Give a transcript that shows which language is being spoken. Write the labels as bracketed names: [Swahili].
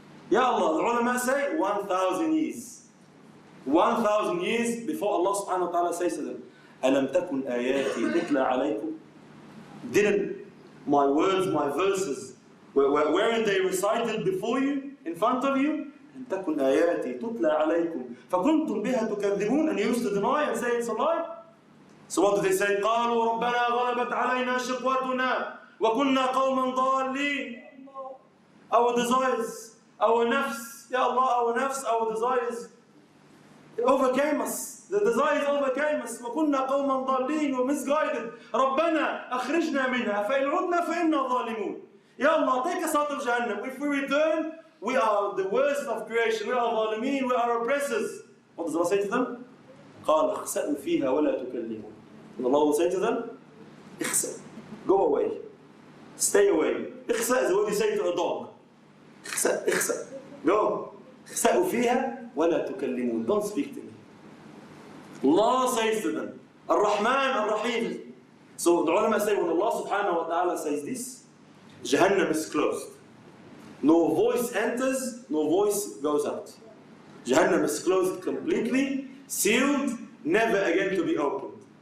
[English] Ya Allah, the ulama say 1,000 years. 1,000 years before Allah subhanahu wa ta'ala says to them, [Arabic] أَلَمْ تَكُنْ آيَاتِي تُتْلَى عَلَيْكُمْ. [English] Didn't my words, my verses, weren't they recited before you, in front of you? [Arabic] أن تكن آياتي تتلى عليكم فكنتم بها تكذبون, [English] and you used to deny and say it's a lie. So what do they say? [Arabic] قالوا ربنا غلبت علينا شقوتنا وكنا قوما ضالين. [English] Our desires, our nafs, Ya Allah, our nafs, our desires, it overcame us. The desires overcame us. [Arabic] وكنا قوما ضالين, [English] we're misguided. [Arabic] ربنا أخرجنا منها فإن عدنا فإنا ظالمون. [English] Ya Allah, take us out of Jahannam. If we return, we are the worst of creation. We are ظالمين, we are oppressors. What does Allah say to them? [Arabic] قال اخسأوا فيها ولا تكلمون. [English] And Allah will say to them, اخسأ, go away, stay away. اخسأ is what you say to a dog. [Arabic] اخسأ, اخسأ, go. اخسأوا فيها ولا تكلمون. [English] Don't speak to me. Allah says to them, Ar-Rahman, Ar-Rahim. So the ulama say, when Allah subhanahu wa ta'ala says this, Jahannam is closed. No voice enters, no voice goes out. Jahannam is closed completely, sealed, never again to be opened.